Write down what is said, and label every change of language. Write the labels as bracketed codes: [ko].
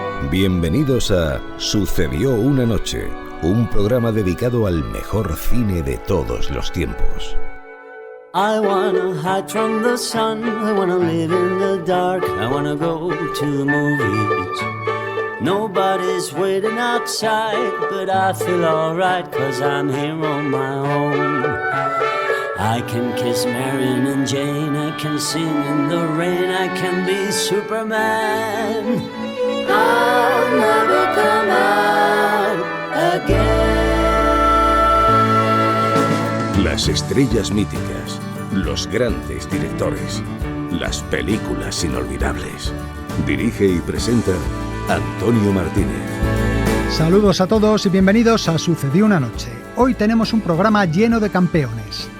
[es] Bienvenidos a Sucedió una noche, un programa dedicado al mejor cine de todos los tiempos. [en] I wanna hide from the sun, I wanna live in the dark, I wanna go to the movies. Nobody's waiting outside, but I feel alright, 'cause I'm here on my own. I can kiss Marion and Jane, I can sing in the rain, I can be Superman. I'll never come out again. [es] Las estrellas míticas, los grandes directores, las películas inolvidables. Dirige y presenta Antonio Martínez. Saludos a todos y bienvenidos a Sucedió una noche. Hoy tenemos un programa lleno de campeones.